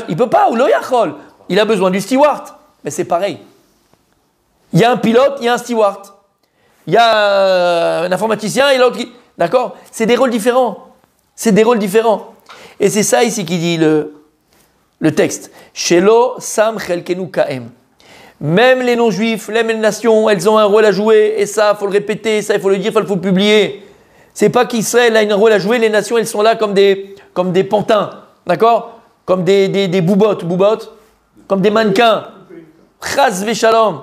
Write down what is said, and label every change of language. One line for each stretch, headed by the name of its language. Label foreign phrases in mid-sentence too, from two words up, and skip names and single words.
French: Il ne peut pas, ou
Hebrew: לא יכול.
French: Il a besoin du steward. Mais c'est pareil. Il y a un pilote, il y a un steward. Il y a un informaticien et l'autre qui... D'accord? C'est des rôles différents. C'est des rôles différents. Et c'est ça ici qui dit le texte.
Hebrew: שלא שם חלקנו כהם.
French: Même les non-juifs, même les nations, elles ont un rôle à jouer. Et ça, il faut le répéter, ça, il faut le dire, il faut le publier. C'est pas qu'Israël a un rôle à jouer, les nations, elles sont là comme des pantins. D'accord? Comme des boubottes, comme des mannequins.
Hebrew: חס ושלום.